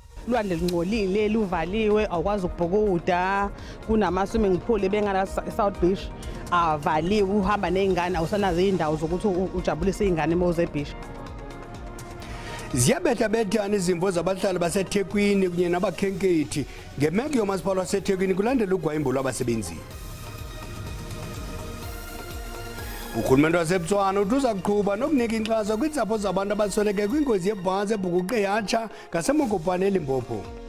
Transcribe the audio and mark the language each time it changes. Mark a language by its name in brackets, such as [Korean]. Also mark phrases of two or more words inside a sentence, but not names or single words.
[Zulu] ulwandle lungcolile luvaliwe awukwazi ukubhukuda kunama-swimming pool bengala South Beach avaliwe uhamba nezingane awusanazo indawo zokuthi ujabulise izingane moze ebeach. [Xhosa] Ziyabetha-bethana izimvo zabahlali baseThekwini kunye nabakhenkethi ngemeko yomasipala waseThekwini kulandela ugwayimbo lwabasebenzi. Urhulumente waseBotswana uthi uza kuqhuba nokunika inkxaso kwiintsapho zabantu abasweleke kwingozi yebhasi ebhukuqe yatsha ngasemokopane eLimpopo.